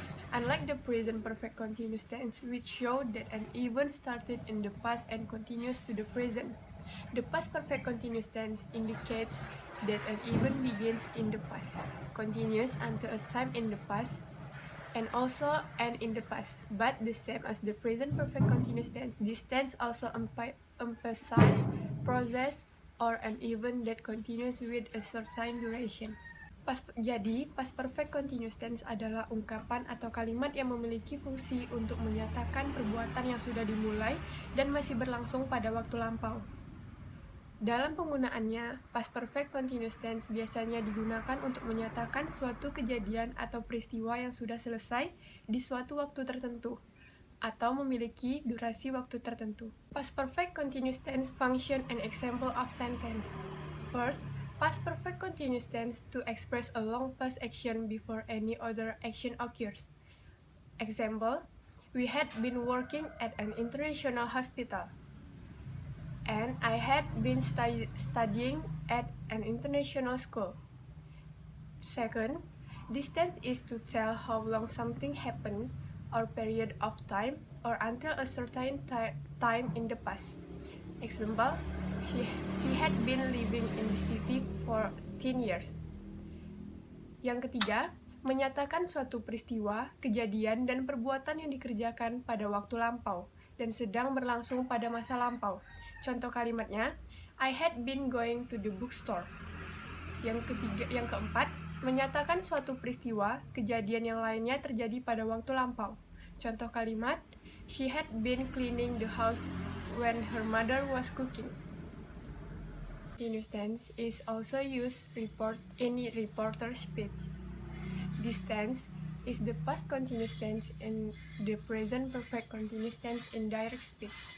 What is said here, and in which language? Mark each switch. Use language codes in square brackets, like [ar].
[en] Unlike the present perfect continuous tense, which show that an event started in the past and continues to the present, the past perfect continuous tense indicates that an event begins in the past, continues until a time in the past, and also end in the past. But the same as the present perfect continuous tense, this tense also emphasizes process or an event that continues with a certain duration. [id] Jadi, past perfect continuous tense adalah ungkapan atau kalimat yang memiliki fungsi untuk menyatakan perbuatan yang sudah dimulai dan masih berlangsung pada waktu lampau. Dalam penggunaannya, past perfect continuous tense biasanya digunakan untuk menyatakan suatu kejadian atau peristiwa yang sudah selesai di suatu waktu tertentu atau memiliki durasi waktu tertentu. [en] Past perfect continuous tense function an example of sentence. First, past perfect continuous tense to express a long past action before any other action occurs. Example, we had been working at an international hospital, and I had been studying at an international school. Second, this tense is to tell how long something happened or period of time or until a certain time in the past. Example, she had been living in the city for 10 years. [id] Yang ketiga, menyatakan suatu peristiwa, kejadian, dan perbuatan yang dikerjakan pada waktu lampau dan sedang berlangsung pada masa lampau. Contoh kalimatnya, [en] I had been going to the bookstore. [id] Yang keempat, menyatakan suatu peristiwa, kejadian yang lainnya terjadi pada waktu lampau. Contoh kalimat, [en] she had been cleaning the house when her mother was cooking. Continuous tense is also used in reporter speech. This tense is the past continuous tense and the present perfect continuous tense in direct speech.